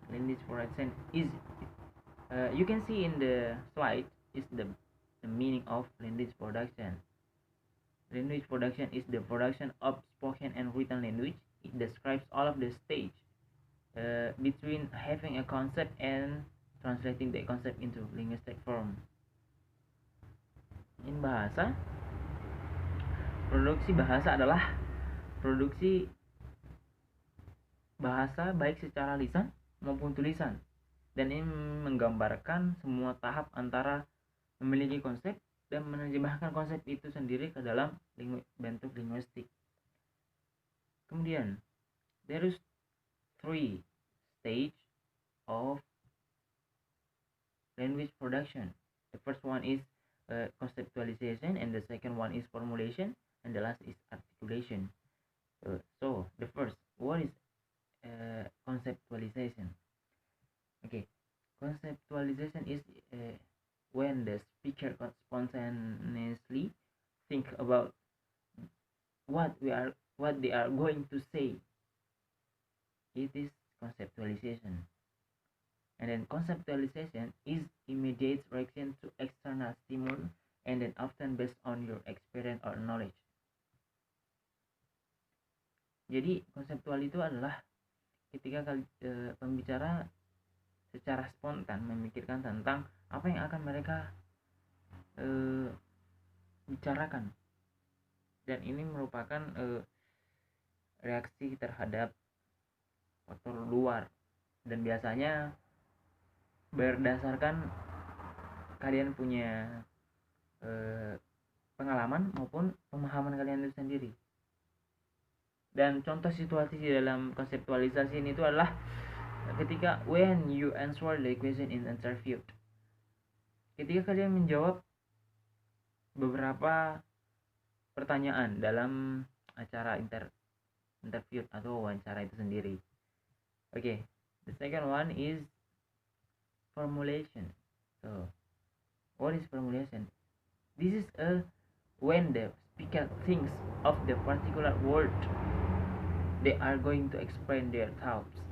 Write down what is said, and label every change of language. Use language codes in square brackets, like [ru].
[en] Language production is you can see in the slide is the meaning of language production. Language production is the production of spoken and written language. It describes all of the stage between having a concept and translating that concept into linguistic form. [id] In bahasa, produksi bahasa adalah produksi bahasa baik secara lisan maupun tulisan, dan ini menggambarkan semua tahap antara memiliki konsep dan menerjemahkan konsep itu sendiri ke dalam bentuk linguistik. [en] Kemudian, there is three stage of language production. The first one is conceptualization, and the second one is formulation, and the last is articulation. So the first, what is conceptualization? Okay, conceptualization is when the speaker spontaneously think about what they are going to say. It is conceptualization. And then conceptualization is immediate reaction to external stimuli, and then often based on your experience or knowledge. [id] Jadi konseptual itu adalah ketika pembicara secara spontan memikirkan tentang apa yang akan mereka bicarakan, dan ini merupakan reaksi terhadap faktor luar, dan biasanya berdasarkan kalian punya pengalaman maupun pemahaman kalian itu sendiri. Dan contoh situasi di dalam konseptualisasi ini itu adalah ketika [en] when you answer the question in interview. [id] Ketika kalian menjawab beberapa pertanyaan dalam acara interview atau wawancara itu sendiri. [en] Okay, the second one is formulation. So, what is formulation? This is when the speaker thinks of the particular word they are going to explain their thoughts.